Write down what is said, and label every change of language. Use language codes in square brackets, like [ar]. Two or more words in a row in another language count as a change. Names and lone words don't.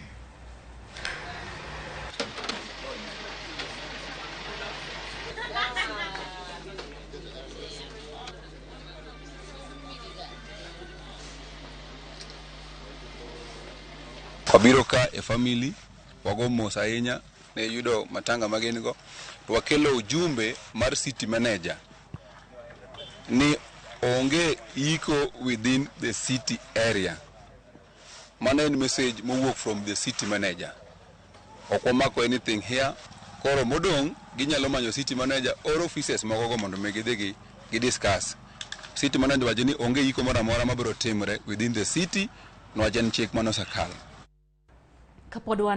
[luo] Wabiro ka e family wago mos ahinya ne yudo matanga magenigo to wakelo ujumbe mar [en] city manager [luo] ni onge iko [en] within the city area. [luo] Mana en [en] message [luo] mowuok [en] from the city manager. [luo] Ok wamako [en] anything here. [luo] Koro modong ginyalo manyo [en] city manager [luo] or offices magogo mondo megidhi gi discuss. [en] City manager [luo] wacho ni onge iko moro amora mabiro timre [en] within the city [luo] no wachen chik mano sakal.